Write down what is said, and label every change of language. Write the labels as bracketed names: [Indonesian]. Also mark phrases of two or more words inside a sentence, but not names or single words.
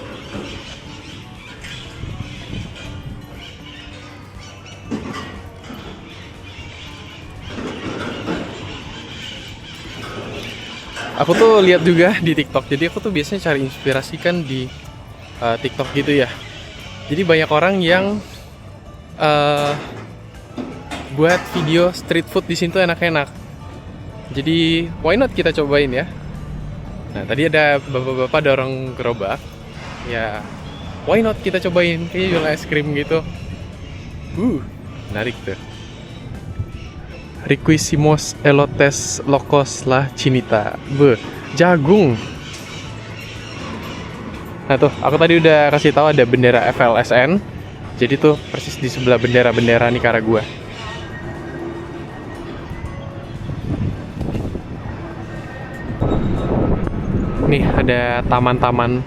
[Indonesian] Aku tuh lihat juga di TikTok. Jadi aku tuh biasanya cari inspirasi kan di TikTok gitu ya. Jadi banyak orang yang buat video [English] street food [Indonesian] di sini tuh enak-enak. Jadi [English] why not [Indonesian] kita cobain ya. Nah, tadi ada bapak-bapak dorong gerobak. Ya, [English] why not [Indonesian] kita cobain, kayaknya jual es krim gitu. Menarik tuh. [Spanish] Riquísimos elotes locos la chinita. [Indonesian] Jagung. Nah tuh, aku tadi udah kasih tahu ada bendera FLSN. Jadi tuh persis di sebelah bendera Nicaragua. Nih ada taman-taman.